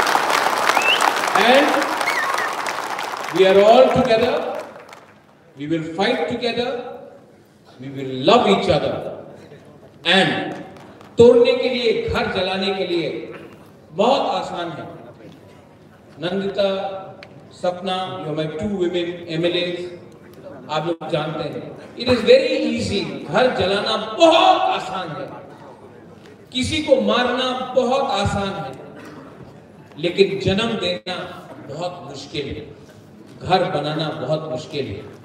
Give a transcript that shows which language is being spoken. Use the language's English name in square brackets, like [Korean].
[English] And we are all together, we will fight together, we will love each other. [Hindi] And तोड़ने के लिए, घर जलाने के लिए बहुत आसान है। [English] Nandita, Sapna, you are my 2 women MLAs, [Hindi] आप लोग जानते हैं, [English] It is very easy. [Hindi] घर जलाना बहुत आसान है, किसी को मारना बहुत आसान है, लेकिन जन्म देना बहुत मुश्किल है, घर बनाना बहुत मुश्किल है।